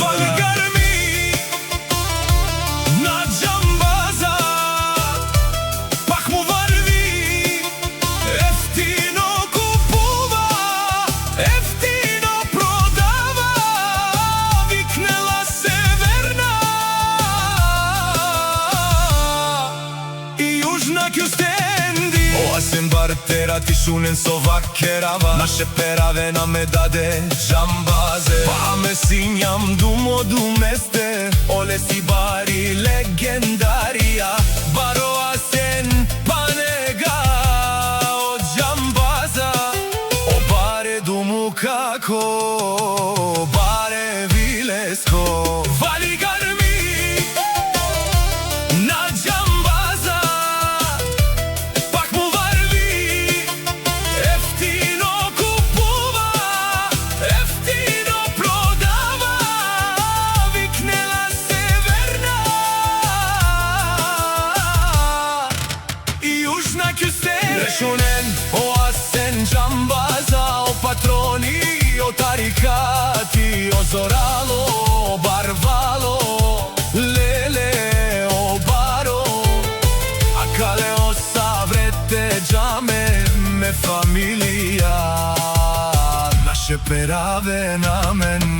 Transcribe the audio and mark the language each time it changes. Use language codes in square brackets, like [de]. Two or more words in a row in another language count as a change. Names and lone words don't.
[bg] Вали гарми на Џанбаза, пак му варви, ефтино купува, ефтино продава, викнела северна и јужна кјустенди. [rom] О Асен, Бартера, ти шунен со вакерава, наше перавена ме даде Џанбазе. Па ме синјам думо думесте, оле си бари легендарија, баро Асен панега од Џанбаза. О баре думу како, баре вилеско, [bg] вали гарми на Џанбаза, пак му варви, ефтино купува, ефтино продава, викнела северна и јужна кјустендил. [rom] Решунен о Асен Џанбаза, о патрони, о тарикати, о зорало, о барвало, леле, о баро, а кале о саврете џаме ме фамилија, наше пераве на мен.